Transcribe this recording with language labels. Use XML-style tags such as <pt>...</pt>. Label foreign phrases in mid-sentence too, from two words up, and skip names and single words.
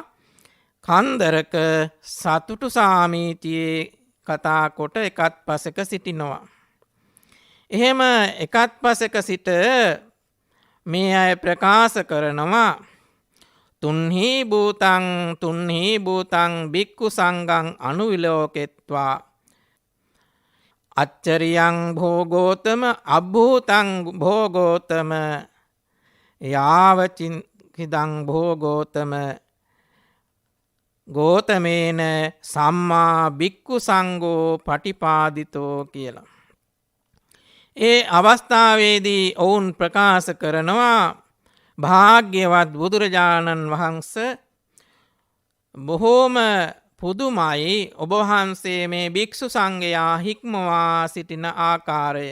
<si>කන්දරක සතුටු සාමීචියේ කතා කොට එකත් පසක සිටිනවා. එහෙම එකත් පසක සිට මේ අය ප්‍රකාශ කරනවා තුන්හි</si> <pi>භූතං භික්ඛු සංඝං අනුවිලෝකෙත්වා අච්චරියං භෝගෝතම අභූතං භෝගෝතම යාවචින්කිදං භෝගෝතම ගෝතමේන සම්මා භික්ඛු සංඝෝ පටිපාදිතෝ</pi> <si>කියලා. ඒ අවස්ථාවේදී ඔවුන් ප්‍රකාශ කරනවා භාග්‍යවත් බුදුරජාණන් වහන්සේ බොහෝම පුදුමයි ඔබ වහන්සේ මේ භික්ෂු සංඝයා හික්මවා සිටින ආකාරය.</si>